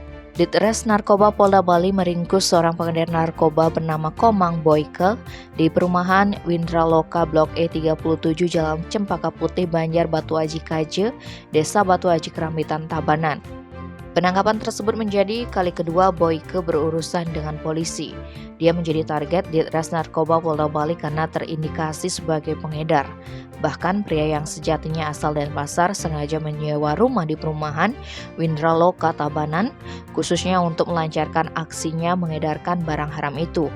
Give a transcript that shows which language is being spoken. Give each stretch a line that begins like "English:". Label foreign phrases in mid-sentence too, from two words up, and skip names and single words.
Indonesian: Ditres Narkoba Polda Bali meringkus seorang pengedar narkoba bernama Komang Boyke di perumahan Windraloka Blok E 37 Jalan Cempaka Putih, Banjar Batu Aji Kaje, Desa Batu Aji Kerambitan, Tabanan. Penangkapan tersebut menjadi kali kedua Boyke berurusan dengan polisi. Dia menjadi target Ditres Narkoba Polda Bali karena terindikasi sebagai pengedar. Bahkan pria yang sejatinya asal Denpasar sengaja menyewa rumah di perumahan Windraloka Tabanan khususnya untuk melancarkan aksinya mengedarkan barang haram itu.